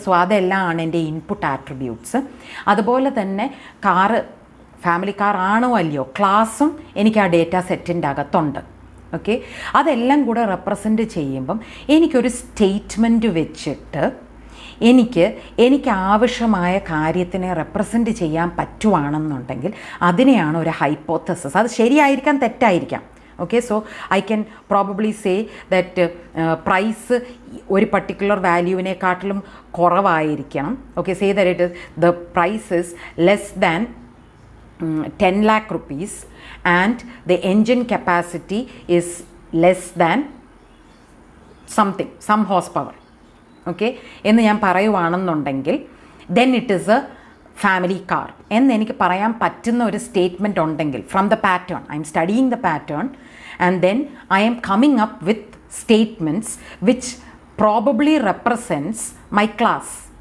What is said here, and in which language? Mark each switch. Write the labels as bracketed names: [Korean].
[Malayalam] So അതെല്ലാം ആണ് എൻ്റെ ഇൻപുട്ട് ആട്രിബ്യൂട്ട്സ്. അതുപോലെ തന്നെ കാറ് ഫാമിലി കാർ ആണോ അല്ലയോ ക്ലാസ്സും എനിക്ക് ആ ഡേറ്റ സെറ്റിൻ്റെ അകത്തുണ്ട്. ഓക്കെ, അതെല്ലാം കൂടെ റെപ്രസെൻറ്റ് ചെയ്യുമ്പം എനിക്കൊരു സ്റ്റേറ്റ്മെൻറ്റ് വെച്ചിട്ട് എനിക്ക് ആവശ്യമായ കാര്യത്തിനെ റെപ്രസെൻറ്റ് ചെയ്യാൻ പറ്റുവാണെന്നുണ്ടെങ്കിൽ അതിനെയാണ് ഒരു ഹൈപ്പോത്തസിസ്. അത് ശരിയായിരിക്കാം, തെറ്റായിരിക്കാം. [English] Okay, so I can probably say that price [Malayalam] ഒരു പർട്ടിക്കുലർ വാല്യൂവിനെക്കാട്ടിലും കുറവായിരിക്കണം. [English] Okay, say that the price is less than 10 lakh rupees and the engine capacity is less than some horsepower. Okay, [Malayalam] എന്ന് ഞാൻ പറയുവാണെന്നുണ്ടെങ്കിൽ [English] then it is a family car [Malayalam] എന്ന് എനിക്ക് പറയാൻ പറ്റുന്ന ഒരു statement ഉണ്ടെങ്കിൽ [English] From the pattern, I'm studying the pattern and then I'm coming up with statements which probably represents my class.